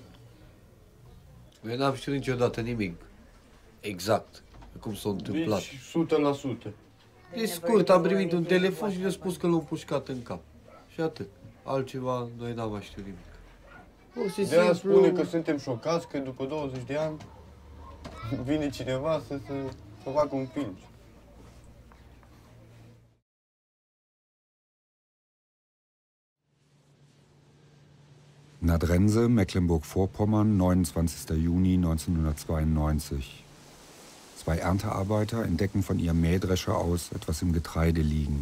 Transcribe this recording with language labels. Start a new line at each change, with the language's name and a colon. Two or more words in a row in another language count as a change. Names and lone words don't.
Romanian: Eu n-am știut niciodată nimic exact cum s-a întâmplat. Deci, 100%. E scurt, am primit un telefon și mi-a spus că l-au pușcat în cap. Și atât. Altceva, noi n-am mai știut nimic. De-aia spune că suntem șocați că după 20 de ani vine cineva să facă un film.
German: Nadrense, Mecklenburg-Vorpommern, 29. Juni 1992. Zwei Erntearbeiter entdecken von ihrem Mähdrescher aus etwas im Getreide liegen.